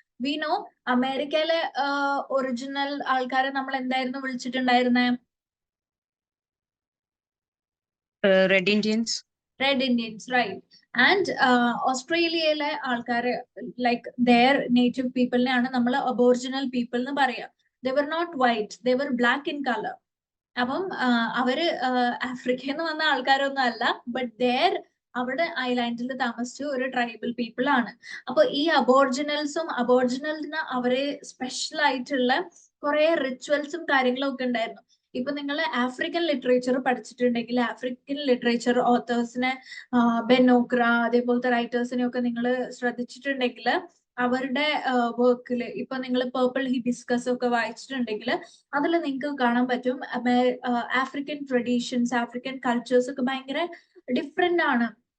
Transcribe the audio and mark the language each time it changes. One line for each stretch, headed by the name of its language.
English: we know
Malayalam: അമേരിക്കയിലെ original ആൾക്കാരെ നമ്മൾ എന്തായിരുന്നു വിളിച്ചിട്ടുണ്ടായിരുന്നത്?
English: Red Indians. Red Indians, right.
Malayalam: And ഓസ്ട്രേലിയയിലെ ആൾക്കാരെ ലൈക്ക്
English: their native people
Malayalam: നെയാണ് നമ്മൾ അബോറിജിനൽ പീപ്പിൾ എന്ന് പറയാ.
English: They were not white, they were black in color.
Malayalam: അപ്പം അവര് ആഫ്രിക്കയിൽ നിന്ന് വന്ന ആൾക്കാരൊന്നും അല്ല,
English: but their
Malayalam: അവിടെ ഐലാൻഡിൽ താമസിച്ച ഒരു ട്രൈബൽ പീപ്പിൾ ആണ്. അപ്പൊ ഈ അബോറിജിനൽസിന് അവരെ സ്പെഷ്യൽ ആയിട്ടുള്ള കുറെ റിച്വൽസും കാര്യങ്ങളും ഒക്കെ ഉണ്ടായിരുന്നു. ഇപ്പൊ നിങ്ങൾ ആഫ്രിക്കൻ ലിറ്ററേച്ചർ പഠിച്ചിട്ടുണ്ടെങ്കിൽ ആഫ്രിക്കൻ ലിറ്ററേച്ചർ ഓത്തേഴ്സിനെ ബെനോക്ര അതേപോലത്തെ റൈറ്റേഴ്സിനെ ഒക്കെ നിങ്ങൾ ശ്രദ്ധിച്ചിട്ടുണ്ടെങ്കിൽ അവരുടെ വർക്കില് ഇപ്പൊ നിങ്ങൾ പേർപ്പിൾ ഹിബിസ്കസ് ഒക്കെ വായിച്ചിട്ടുണ്ടെങ്കിൽ അതിൽ നിങ്ങൾക്ക് കാണാൻ പറ്റും ആഫ്രിക്കൻ ട്രഡീഷൻസ്, ആഫ്രിക്കൻ കൾച്ചേഴ്സ് ഒക്കെ ഭയങ്കര ഡിഫറെന്റ് ആണ്.